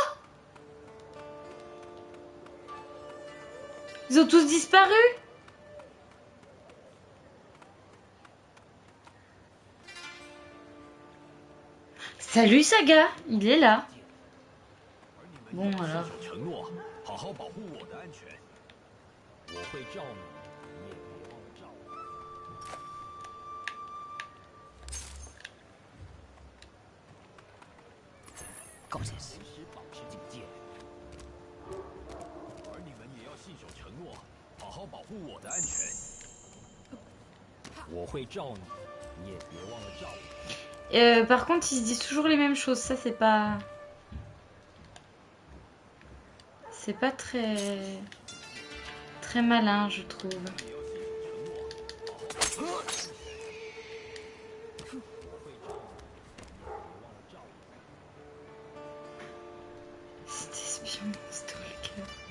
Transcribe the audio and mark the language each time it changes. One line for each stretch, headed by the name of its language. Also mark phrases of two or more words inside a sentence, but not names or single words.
French: Ils ont tous disparu. Salut Saga, il est là. Bon alors.
Chinese: 承诺，好好保护我的安全。我会罩你，你也别忘了罩我。
English: Got it.
Chinese: 随时保持警戒。而你们也要信守承诺，好好保护我的安全。我会罩你，你也别忘了罩我。
French: Par contre, ils se disent toujours les mêmes choses. Ça, c'est pas... C'est pas très malin, je trouve. C'est espion, stalker.